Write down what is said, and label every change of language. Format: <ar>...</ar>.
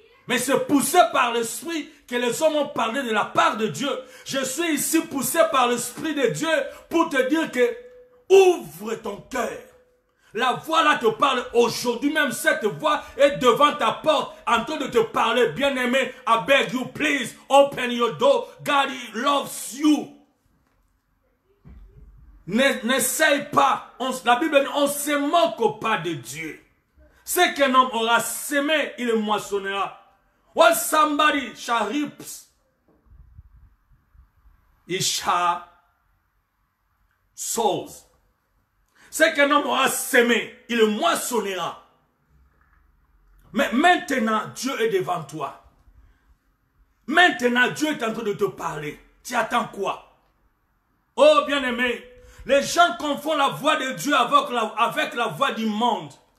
<fr>Mais c'est poussé par l'Esprit que les hommes ont parlé de la part de Dieu. Je suis ici poussé par l'Esprit de Dieu pour te dire que ouvre ton cœur. La voix là te parle aujourd'hui, même cette voix est devant ta porte en train de te parler.</fr> <en>Bien-aimé, I beg you, please, open your door. God loves you.</en> <fr>N'essaye pas. La Bible dit, on ne se moque pas de Dieu. Ce qu'un homme aura semé, il le moissonnera.</fr> <en>What somebody shall reap, he shall sow.</en> <fr>Ce qu'un homme aura semé, il le moissonnera. Mais maintenant, Dieu est devant toi. Maintenant, Dieu est en train de te parler. Tu attends quoi? Oh, bien-aimé, les gens confondent la voix de Dieu avec la voix du monde.</fr>